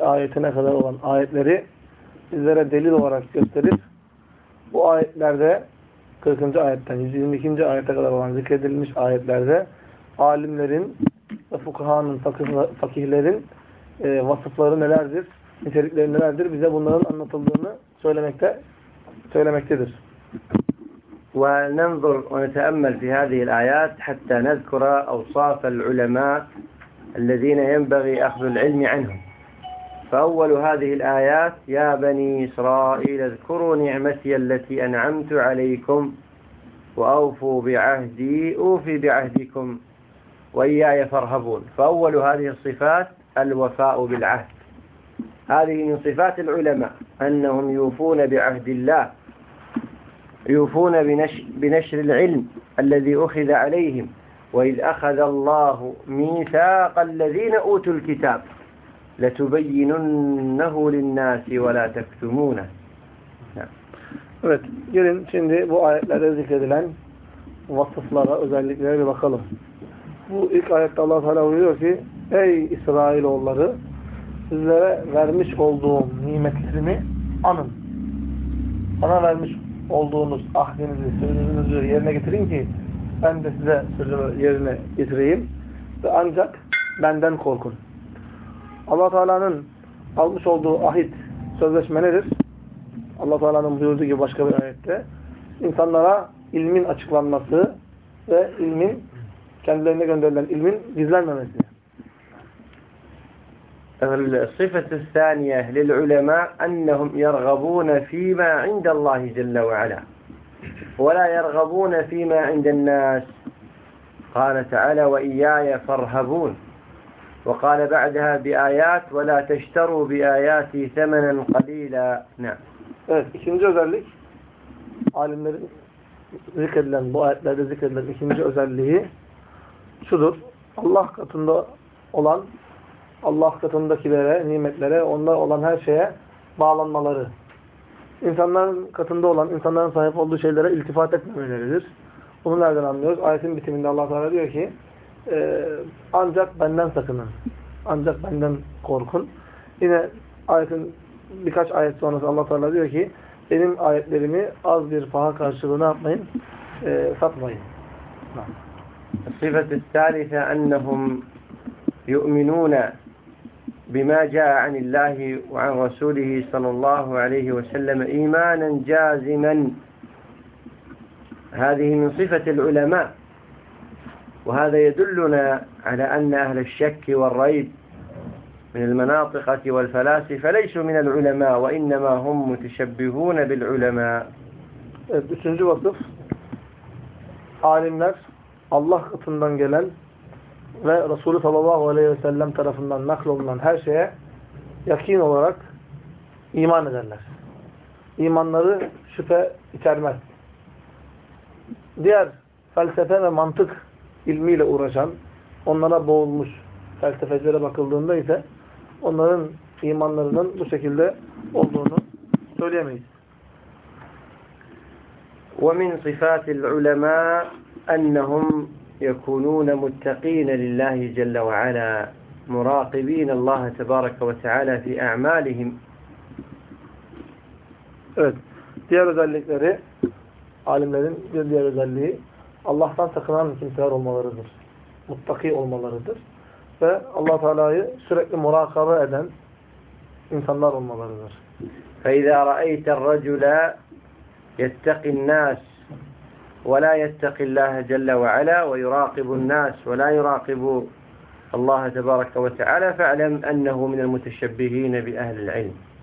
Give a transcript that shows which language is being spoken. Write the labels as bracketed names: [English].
[Turkish] ayetine kadar olan ayetleri bizlere delil olarak gösterir. Bu ayetlerde 40. 140. ayetten 122. ayete kadar olan zikredilmiş ayetlerde alimlerin ve fukahanın, fakihlerin vasıfları nelerdir, nitelikleri nelerdir, bize bunların anlatıldığını söylemektedir. [Arabic] وننظر ونتأمل في هذه الآيات حتى نذكر أوصاف العلماء الذين ينبغي أخذ العلم عنهم. فأول هذه الآيات: يا بني إسرائيل اذكروا نعمتي التي أنعمت عليكم وأوفوا بعهدي أوف بعهدكم وإياي فارهبون. فأول هذه الصفات الوفاء بالعهد. هذه من صفات العلماء أنهم يوفون بعهد الله، يوفون بنشر العلم الذي أخذ عليهم. وإذ أخذ الله ميثاق الذين أوتوا الكتاب لتبيننه للناس ولا تكتمونه. [Turkish] Evet, gelin şimdi bu ayetlerde zikredilen vasıflara, özelliklere bir bakalım. Bu ilk ayette Allah Teala buyuruyor ki: ey İsrailoğulları, sizlere vermiş olduğum nimetlerimi anın. Bana vermiş olduğunuz ahdinizi, sözünüzü yerine getirin ki ben de size sözümü yerine getireyim ve ancak benden korkun. Allah Teala'nın almış olduğu ahit, sözleşme nedir? Allah Teala'nın buyurduğu gibi başka bir ayette insanlara ilmin açıklanması ve ilmin, kendilerine gönderilen ilmin gizlenmemesi. [Arabic] الصفة الثانية للعلماء أنهم يرغبون فيما عند الله جل وعلا ولا يرغبون فيما عند الناس. قال تعالى: وإياي فارهبون. وقال بعدها بآيات: ولا تشتروا بآياتي ثمنا قليلا. نعم. [Turkish] İkinci özellik, alimlerin zikredilen bu ayetlerde zikredilen ikinci özelliği şudur: Allah katında olan, Allah katındakilere, nimetlere, onlar olan her şeye bağlanmaları. İnsanların katında olan, insanların sahip olduğu şeylere iltifat etmemeleridir. Bunu nereden anlıyoruz? Ayetin bitiminde Allah Teala diyor ki: ancak benden sakının. Ancak benden korkun. Yine ayetin birkaç ayet sonrası Allah Teala diyor ki: benim ayetlerimi az bir paha karşılığına yapmayın, satmayın. [Arabic] Sifat-ı salise ennehum يؤمنون بما جاء عن الله وعن رسوله صلى الله عليه وسلم إيمانا جازما. هذه من صفة العلماء، وهذا يدلنا على أن أهل الشك والريب من المناطقة والفلاسفة ليسوا من العلماء، وإنما هم متشبهون بالعلماء. [Turkish] Üçüncü vasıf: alimler Allah katından gelen ve Resulü sallallahu aleyhi ve sellem tarafından naklolunan her şeye yakin olarak iman ederler. İmanları şüphe içermez. Diğer felsefe ve mantık ilmiyle uğraşan, onlara boğulmuş felsefecilere bakıldığında ise onların imanlarının bu şekilde olduğunu söyleyemeyiz. [Arabic] وَمِنْ صِفَاتِ الْعُلَمَاءَ اَنَّهُمْ يكونون متقين لله جل وعلا، مراقبين الله تبارك وتعالى في أعمالهم. [Turkish] Evet, diğer özellikleri, alimlerin bir diğer özelliği Allah'tan sakınan kimseler olmalarıdır. Muttaki olmalarıdır. Ve Allah Teala'yı sürekli murakabe eden insanlar olmalarıdır. [Arabic] فَإِذَا رَأَيْتَ الرَّجُلَ يَتَّقِ النَّاسِ ولا يتقي الله جل وعلا ويراقب الناس ولا يراقب الله تبارك وتعالى فاعلم انه من المتشبهين باهل العلم.